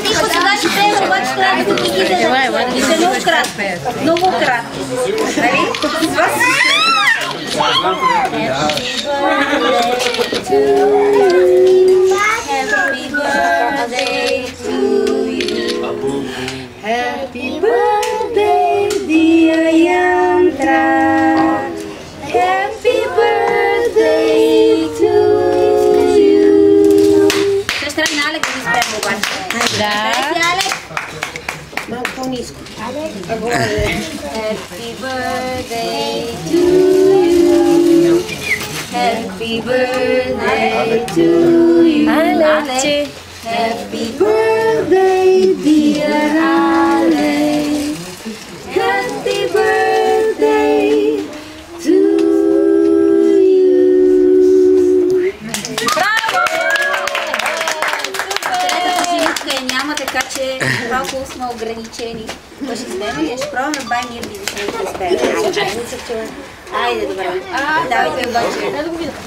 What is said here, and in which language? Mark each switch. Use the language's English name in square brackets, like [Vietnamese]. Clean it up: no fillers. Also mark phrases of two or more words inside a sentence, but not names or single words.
[Bulgarian] сега ще пеем, обаче трябва да ги видите много кратко. Много кратко. Нали? С вас [English] Happy birthday to you. Happy birthday, dear Yantra. Happy birthday to you. [Bulgarian] Сестра на Алек да изпеем обаче. Да. Алек. Малко по-ниско. Алек. [English] Happy birthday to you. Happy birthday to you. Alec. Happy birthday, dear Alec. Happy birthday to you. [Bulgarian] Браво! Третата женитка я няма, така че малко сме ограничени. Кой ще изпеем ли? Ще пробваме бай Мир да изпеем. Айде, добре. Давайте обаче. Да го видя.